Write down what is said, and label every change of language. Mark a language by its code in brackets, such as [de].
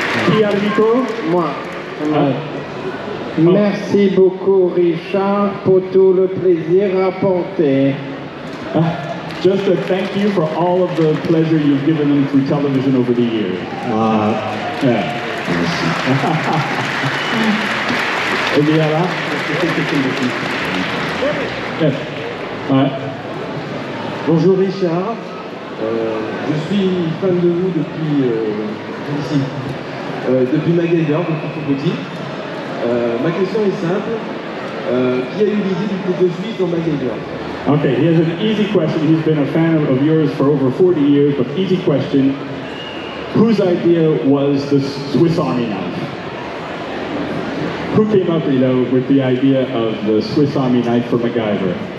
[fr] Qui a le micro? Moi. Merci beaucoup, Richard, pour tout le plaisir apporté. [en] Just a thank you for all of the pleasure you've given them through television over the years. [fr] Et bien là, Bonjour Richard, je suis fan de vous depuis MacGyver, depuis tout petit. Ma question est simple, qui a eu l'idée du couteau suisse dans MacGyver? [en] Okay, he has an easy question. He's been a fan of yours for over 40 years, but easy question. Whose idea was the Swiss Army knife? Who came up, with the idea of the Swiss Army knife for MacGyver?